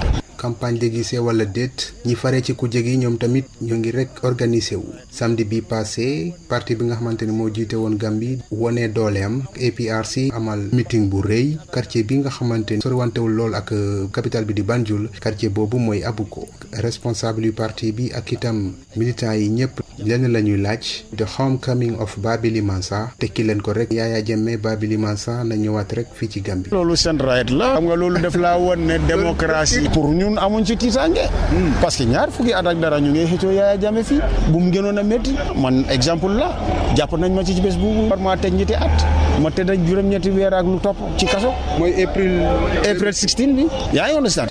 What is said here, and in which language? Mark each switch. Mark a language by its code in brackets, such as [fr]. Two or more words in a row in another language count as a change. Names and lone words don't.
[fr] campagne déguisée [wo] wala déet ñi fare ci kujje gi ñoom tamit ñoo ngi rek organisé wu samedi bi passé parti bi nga xamante ne moo jiite woon Gambie wone dooleem APRC amal meeting bu rëy quartier bi nga xamante ne soriwantewul lool ak capitale bi di Banjul quartier boobu mooy Abuko responsable yu parti bi ak itam militants yi ñëpp lenn la ñuy laaj [en] the homecoming of [wo] Babili Mansa tekki leen ko rek Yaya Jammeh Babili Mansa na ñëwaat rek fii ci Gambie. loolu seen right la xam nga loolu def laa woon ne [fr] démocratie pour [wo] ñun amuñ ci tiitaange [fr] parce que [wo] ñaar fukki at ak dara ñu ngi xëccoo Yaya Jammeh fii bu mu gënoon a métti man exemple la jàpp nañ ma ci bés bu war maa teg ñetti at ma tëdd ak juróom-ñetti weer ak lu topp ci kaso mooy April 16 bi yaa ngi understand.